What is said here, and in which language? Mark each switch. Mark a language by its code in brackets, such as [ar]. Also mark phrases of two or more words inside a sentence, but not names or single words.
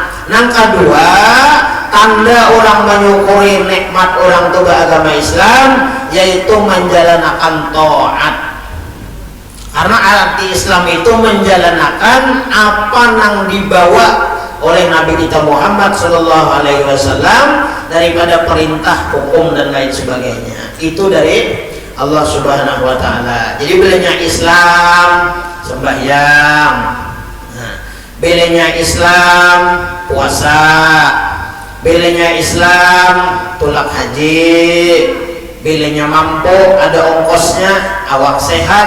[id] Nang kedua, tanda orang menyukuri nikmat orang itu beragama Islam, yaitu menjalankan taat. Karena arti Islam itu menjalankan apa yang dibawa oleh Nabi kita Muhammad [ar] Sallallahu Alaihi Wasallam [id] daripada perintah, hukum dan lain sebagainya. Itu dari Allah [ar] Subhanahu Wa Taala. [bjn] Jadi bilanya Islam sembahyang, bilanya Islam puasa, bilanya Islam tulak haji, bilanya mampu ada ongkosnya, awak sehat.